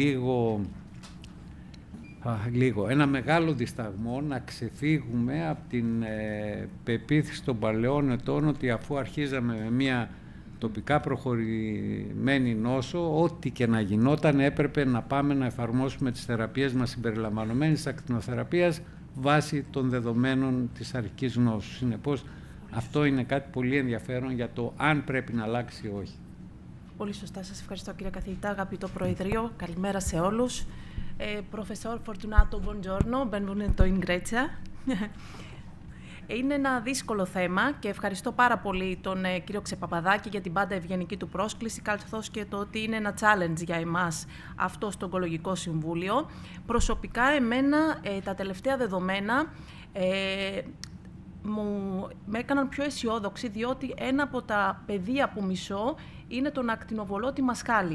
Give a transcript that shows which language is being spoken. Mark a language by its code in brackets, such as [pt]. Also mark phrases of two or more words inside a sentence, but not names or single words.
[el] ένα μεγάλο δισταγμό να ξεφύγουμε από την πεποίθηση των παλαιών ετών ότι αφού αρχίζαμε με μια τοπικά προχωρημένη νόσο, ό,τι και να γινόταν έπρεπε να πάμε να εφαρμόσουμε τις θεραπείες μας συμπεριλαμβανομένης της ακτινοθεραπείας βάσει των δεδομένων της αρχικής νόσου. Συνεπώς, αυτό είναι κάτι πολύ ενδιαφέρον για το αν πρέπει να αλλάξει ή όχι. Πολύ σωστά. Σας ευχαριστώ, κύριε καθηγητά. Αγαπητό Προεδρείο, καλημέρα σε όλους. [it] Professor Fortunato, buongiorno, benvenuto in Grecia. [el] Είναι ένα δύσκολο θέμα και ευχαριστώ πάρα πολύ τον κύριο Ξεπαπαδάκη για την πάντα ευγενική του πρόσκληση, καθώς και το ότι είναι ένα challenge για εμάς αυτό στο Ογκολογικό Συμβούλιο. Προσωπικά, εμένα τα τελευταία δεδομένα με έκαναν πιο αισιόδοξη, διότι ένα από τα πεδία που μισώ είναι τον ακτινοβολώτη μασχάλη.